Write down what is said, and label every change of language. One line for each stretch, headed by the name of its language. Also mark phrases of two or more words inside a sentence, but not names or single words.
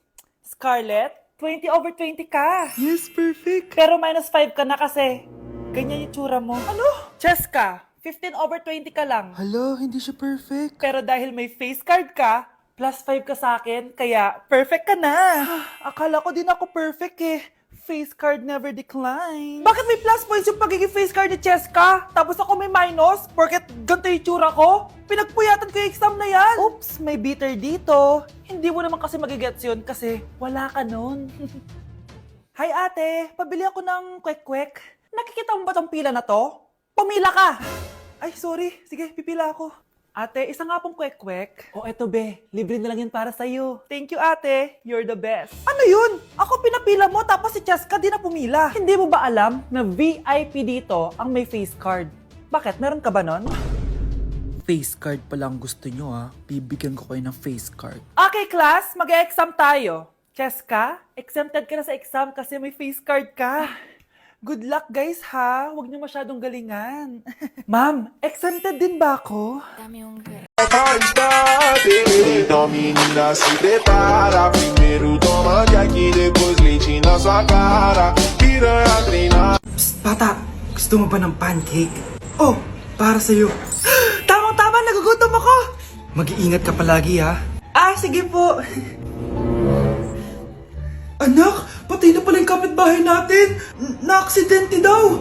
Filipino: Scarlett, 20 over 20 ka.
English: Yes, perfect.
Filipino: Pero minus 5 ka na kasi. Ganyan yung tsura mo. Ano? Cheska, 15 over 20 ka lang. Hala, hindi siya perfect. Pero dahil may
English: face card
Filipino: ka, plus 5 ka sa akin, kaya perfect ka na. Akala ko din ako perfect eh.
English: Face card never decline.
Filipino: Bakit may plus points yung pagiging
English: face card
Filipino: ni Cheska? Tapos ako may minus? Porket ganito yung tsura ko? Pinagpuyatan ko yung exam na yan. Oops, may bitter dito. Hindi mo naman kasi magigets yun kasi wala ka nun. Hi ate, pabili ako ng kwek-kwek. Nakikita mo ba tong pila na to? Pumila ka! Ay, sorry. Sige, pipila ako. Ate, isa nga pong kwek-kwek. O eto be, libre na lang yun para sa'yo.
English: Thank you ate, you're the best.
Filipino: Ano yun? Ako pinapila mo tapos si Cheska di na pumila. Hindi mo ba alam na VIP dito ang may face card? Bakit? Meron ka ba nun?
English: Face card
Filipino: pa lang gusto nyo ha. Bibigyan ko kayo ng
English: face card. Okay class,
Filipino: mag-e-exam tayo. Cheska, exempted ka na sa exam kasi may
English: face card
Filipino: ka.
English: Good luck guys
Filipino: ha, huwag niyo masyadong galingan. Ma'am, exempted din ba ako?
Portuguese: Então menina se prepara. Primeiro toma Jack, depois leite na sua cara. Piranha treinar.
Filipino: Psst, bata, gusto mo ba ng pancake? Oh, para sa'yo. Tamang-tama, nagugutom ako. Mag-iingat ka palagi ha. Sige po. Anak, patay na pala yung kapitbahay natin. Na-aksidente daw.